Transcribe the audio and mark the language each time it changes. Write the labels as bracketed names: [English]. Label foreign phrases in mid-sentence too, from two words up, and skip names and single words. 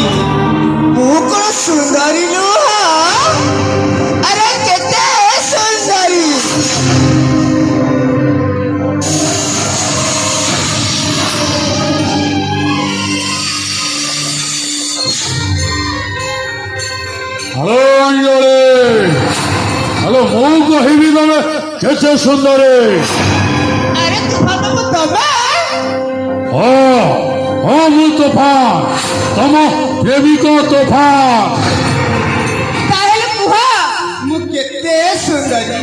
[Odia] ମୁଁ କଣ ସୁନ୍ଦରୀ ନୁହଁ? ଆରେ କେତେ ସୁନ୍ଦରୀ। হ্যালো অঞ্জলি হ্যালো ମୁଁ କହିବି ତମେ କେତେ ସୁନ୍ଦରୀ। ଆରେ ତୁଫାନ ମୁଁ ତମେ ହଁ ମୁଁ ତୋଫାନ ତମ ପ୍ରେମିକ ତୋଫାନ। ତାହେଲେ କୁହ ମୁଁ କେତେ ସୁନ୍ଦରୀ।